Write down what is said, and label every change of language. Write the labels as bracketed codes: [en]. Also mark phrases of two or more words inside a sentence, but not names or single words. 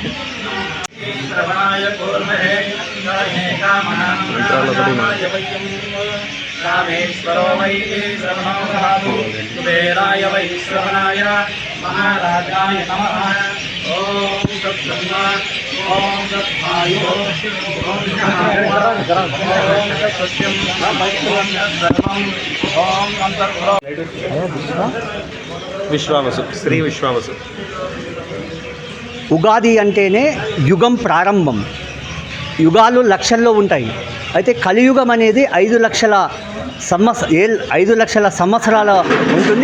[sa] रामेश्वरो वै श्रवणो ददातु कुबेराय वै श्रवणाय महाराजाय नमः। ओम तत्ब्रह्मा ओम तद्वायुः ओम सत्यं सर्वं ओम अंतर्भ्रो [te] విశ్వావసు శ్రీ విశ్వావసు. ఉగాది అంటేనే యుగం ప్రారంభం. యుగాలు లక్షల్లో ఉంటాయి. అయితే కలియుగం అనేది 5 లక్షల సంవత్సరాల ఉంటుంది.